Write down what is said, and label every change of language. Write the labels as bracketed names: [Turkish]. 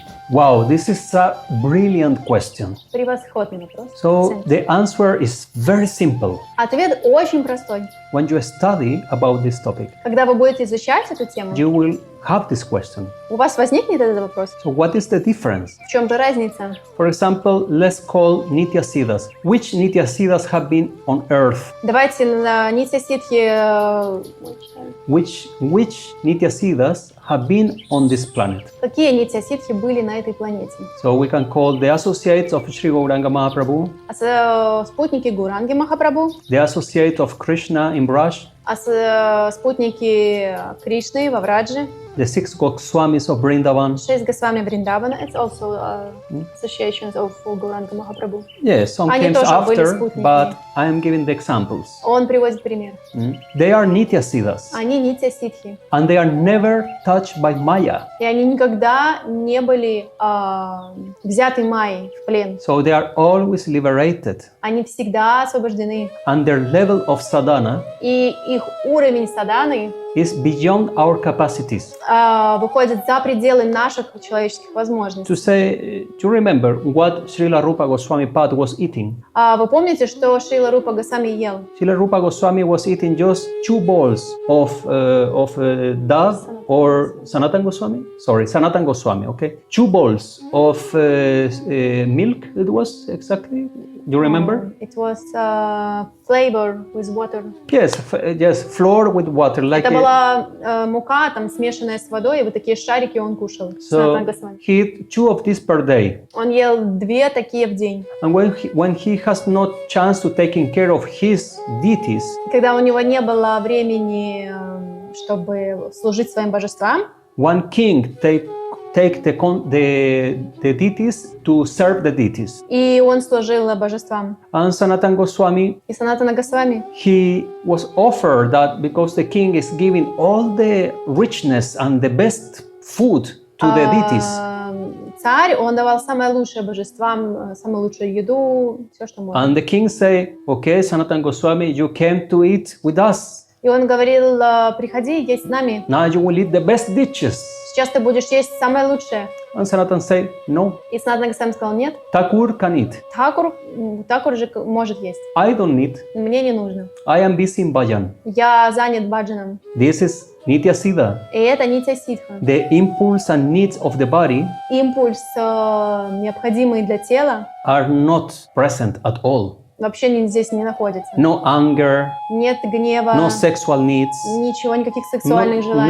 [English] Wow, this is a brilliant question. [Russian] Превосходный вопрос. [English] So the answer is very simple. [Russian] Ответ очень простой. [English] When you study about this topic, [Russian] Когда вы будете изучать эту тему, [English] you will have this question. [Russian] у вас возникнет этот вопрос. [English] So what is the difference? [Russian] В чем же разница? [English] For example, let's call Nitya Siddhas. Which Nitya Siddhas have been on earth? [Russian] Давайте на Нитья Сидхи... [English] Which Nitya Siddhas have been on this planet? [Russian] Какие Нитья Сидхи были на этой планете? [English] So we can call the associates of Sri Gauranga Mahaprabhu, [Russian] Спутники Гуранги Махапрабху, [English] the associates of Krishna in Braj, [Russian] спутники Кришны во Враджи, [English] the 6 Goswamis of Vrindavan. [Russian] 6 Госвами Вриндавана. [English] It's also associations of Гуранга Махапрабху. Yes, some [Russian] Они [English] came [Russian] тоже были [English] after, [Russian] спутники. [English] but I am giving the examples. [Russian] Он приводит пример. [English] They are Nitya Siddhas, [Russian] Они Нитья Сидхи. [English] and they are never touched by Maya. [Russian] И они никогда не были взяты Майей в плен. [English] So they are always liberated, [Russian] Они всегда освобождены. [English] and their level of sadhana [Russian] И их уровень садханы [English] is beyond our capacities. [Russian] выходит за пределы наших человеческих возможностей. [English] To say, to remember what Srila Rupa Goswami Pad was eating. [Russian] Вы помните, что Шрила Рупа Госвами ел? [English] Srila Rupa Goswami was eating just 2 bowls of dal or Sanatan Goswami? Sorry, Sanatan Goswami, okay? 2 bowls of milk, it was exactly? Do you remember? It was flavor with water. Yes, yes, flour with water. Like [Russian] Это была мука, там, смешанная с водой, и вот такие шарики он кушал. [English] so he ate 2 of these per day. [Russian] Он ел 2 такие в день. [English] And when he has not chance to taking care of his deities, [Russian] Когда у него не было времени, чтобы служить своим божествам, [English] one king take the deities to serve the deities. [Russian] и он служил божествам. [English] And Sanatan Goswami, [Russian] И Санатана Госвами, [English] he was offered that because the king is giving all the richness and the best food to the deities. [Russian] Царь, он давал самое лучшее божествам, самую лучшую еду, все, что можно. [English] And the king say, okay, Sanatan Goswami, you came to eat with us. [Russian] И он говорил, приходи, есть с нами. [English] Now you will eat the best dishes. [Russian] Сейчас ты будешь есть самое лучшее. [English] And Sanatan say, no, [Russian] И Санатана Госвами сказал, нет, [English] Thakur can eat. [Russian] Тхакур же может есть. [English] I don't need. [Russian] Мне не нужно. [English] I am busy in bhajan. [Russian] Я занят баджаном. [English] This is Nitya Siddha. [Russian] И это Нитья Сидха. [English] The impulse and needs of the body [Russian] Импульс, необходимый для тела, [English] are not present at all. [Russian] вообще здесь не находится. [English] No anger, [Russian] Нет гнева, [English] no sexual needs, [Russian] ничего, никаких сексуальных желаний.